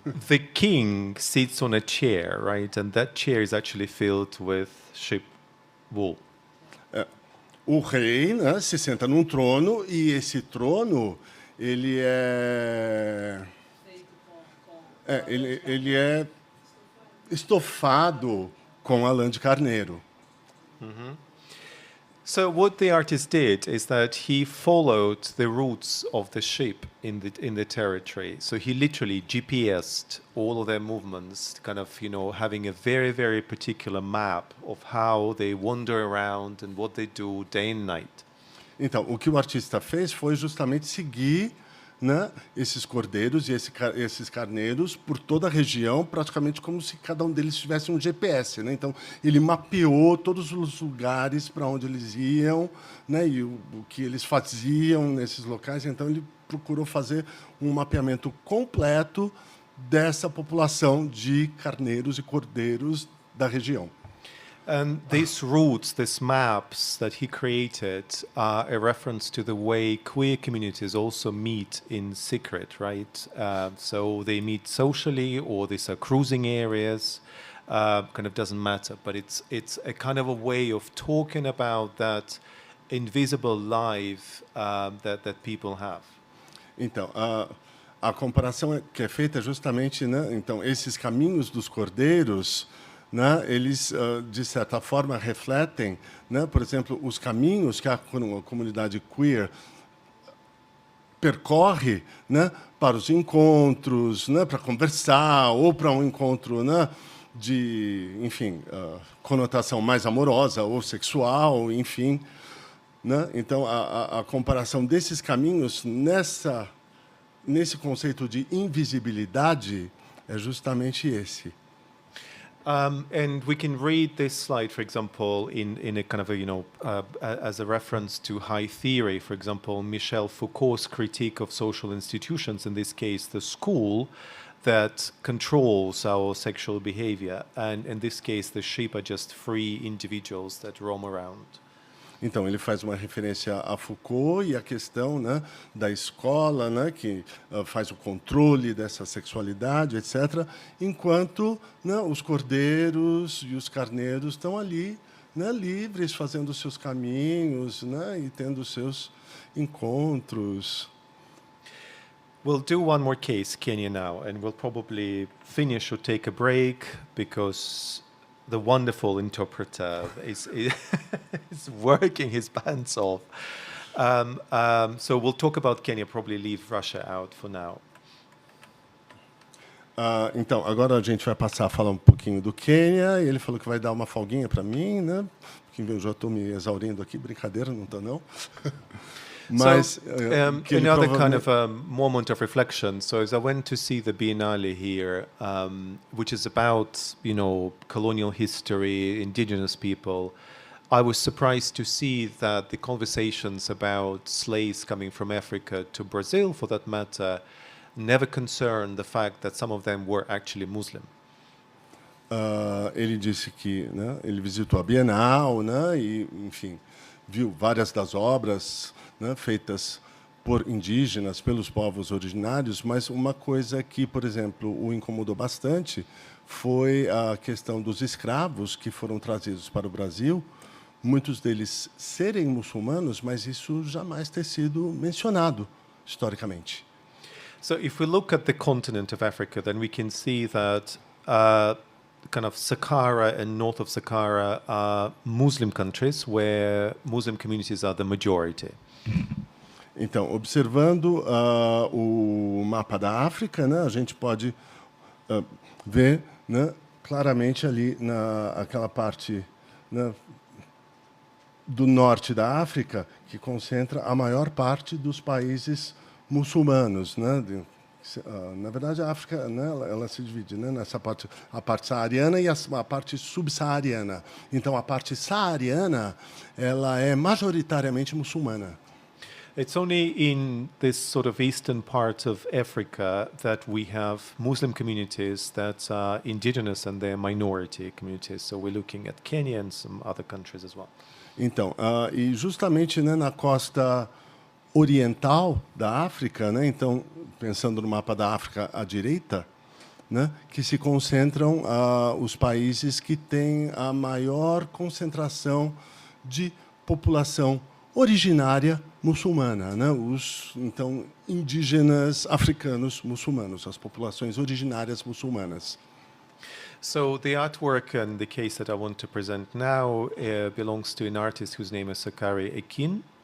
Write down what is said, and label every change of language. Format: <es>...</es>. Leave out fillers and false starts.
<en>The king sits on a chair, right? And that chair is actually filled with sheep wool.</en> <pt>O rei, né, se senta num trono e esse trono ele é estofado com a lã de carneiro.</pt> <en>So what the artist did is that he followed the routes of the sheep in the territory. So he literally GPSed all of their movements, kind of, having a very, very particular map of how they wander around and what they do day and night.</en> <pt>Então, o que o artista fez foi justamente seguir, né, esses cordeiros e esses carneiros por toda a região, praticamente como se cada um deles tivesse um GPS, né? Então, ele mapeou todos os lugares para onde eles iam, né, e o que eles faziam nesses locais. Então, ele procurou fazer um mapeamento completo dessa população de carneiros e cordeiros da região.</pt> <en>And these routes, these maps that he created are a reference to the way queer communities also meet in secret, right? So they meet socially, or these are cruising areas, kind of doesn't matter. But it's a kind of a way of talking about that invisible life that people have.</en> <pt>Então, a comparação que é feita justamente, né? Então, esses caminhos dos cordeiros, né, eles, de certa forma, refletem, né, por exemplo, os caminhos que a comunidade queer percorre, né, para os encontros, né, para conversar, ou para um encontro, né, de, enfim, conotação mais amorosa ou sexual, enfim, né? Então, a comparação desses caminhos nesse conceito de invisibilidade é justamente esse.</pt> <en>And we can read this slide, for example, in a kind of as a reference to high theory. For example, Michel Foucault's critique of social institutions, in this case, the school, that controls our sexual behavior. And in this case, the sheep are just free individuals that roam around.</en> <pt>Então, ele faz uma referência a Foucault e a questão, né, da escola, né, que faz o controle dessa sexualidade, etc., enquanto, né, os cordeiros e os carneiros estão ali, né, livres, fazendo os seus caminhos, né, e tendo os seus encontros.</pt> <en>We'll do one more case, Kenya, now, and we'll probably finish or take a break, because the wonderful interpreter is working his pants off. So we'll talk about Kenya, probably leave Russia out for now.</en> <pt>Então, agora a gente vai passar a falar um pouquinho do Quênia. Ele falou que vai dar uma folguinha para mim, né? Porque eu já estou me exaurindo aqui. Brincadeira, não estou, não. Mas que ele</pt> <en>another kind</en> <pt>provavelmente-</pt> <en>of moment of reflection. So as I went to see the Biennale here, which is about, you know, colonial history, indigenous people, I was surprised to see that the conversations about slaves coming from Africa to Brazil, for that matter, never concerned the fact that some of them were actually Muslim.</en> <pt>Ele disse que, né, ele visitou a Bienal, né, e, enfim, viu várias das obras, né, feitas por indígenas, pelos povos originários, mas uma coisa que, por exemplo, o incomodou bastante foi a questão dos escravos que foram trazidos para o Brasil, muitos deles serem muçulmanos, mas isso jamais ter sido mencionado historicamente.</pt> <en>So if we look at the continent of Africa, then we can see that kind of Saqqara and north of Saqqara are Muslim countries where Muslim communities are the majority.</en> <pt>Então, observando o mapa da África, né, a gente pode ver, né, claramente ali aquela parte, né, do norte da África que concentra a maior parte dos países muçulmanos, né? Na verdade, a África, né, ela se divide, né, nessa parte, a parte saariana e a parte subsaariana. Então, a parte saariana, ela é majoritariamente muçulmana.</pt> <en>It's only in this sort of eastern part of Africa that we have Muslim communities that are indigenous and they're minority communities. So we're looking at Kenya and some other countries as well.</en> <pt>Então, e justamente, né, na costa oriental da África, né, então, pensando no mapa da África à direita, né, que se concentram os países que têm a maior concentração de população originária muçulmana, né, os então indígenas africanos muçulmanos, as populações originárias muçulmanas.</pt> <en>So the artwork and the case that I want to present now belongs to an artist whose name is Sakari Ekin.</en>